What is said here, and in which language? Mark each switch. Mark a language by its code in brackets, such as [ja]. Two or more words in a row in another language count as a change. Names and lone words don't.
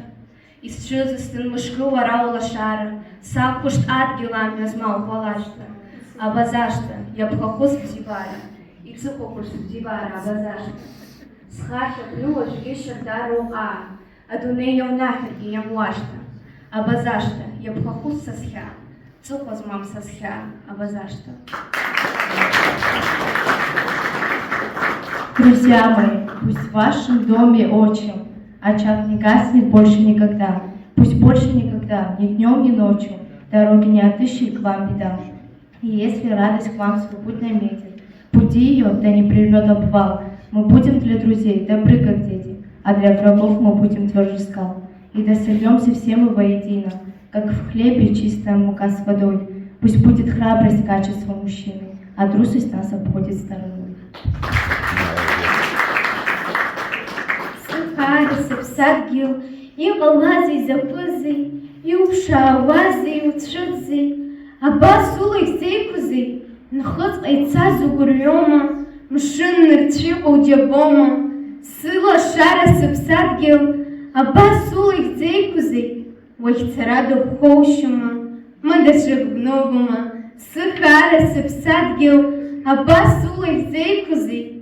[ab] Исцәыӡыстын мышкы уара улашара, сақәԥышт адгьыл амҩа змау уалашьҭа, абазашҭа иаԥхахәыз бзиабара, иҵыхәахәыш бзиабара абазашҭа. Схахь аҟны уажәгьы шьардароу уҟаа, адунеи иаунаҳәаргьы иамуашҭа, абазашҭа иаԥхахәыз са схьаа, ҵыхәа змам са схьаа, абазашҭа. [ru] Друзья мои, пусть в вашем доме отчим очаг не гаснет больше никогда, пусть больше никогда, ни днем, ни ночью, дороги не отыщет к вам беда. И если радость к вам свой путь наметит, пути ее, да не прильнет обвал, мы будем для друзей добры, как дети, а для врагов мы будем тверже скал. И да сольемся все мы воедино, как в хлебе чистая мука с водой. Пусть будет храбрость качество мужчины, а трусость нас обходит стороной. [ab] Сыхараса ԥсадгьыл, иҟалазеи закәызеи, иуԥшаауазеи уцәыӡзеи, абас ула изеиқәузеи, нхыҵҟа ицаз угәырҩома, мшын нырцәыҟоу џьабома, сылашара сыԥсадгьыл, абас ула изеиқәузеи, уахьцара дыӷәӷәоушьома, мыдаҿык бногома, сыхаара сыԥсадгьыл, абас ула изеиқәузеи.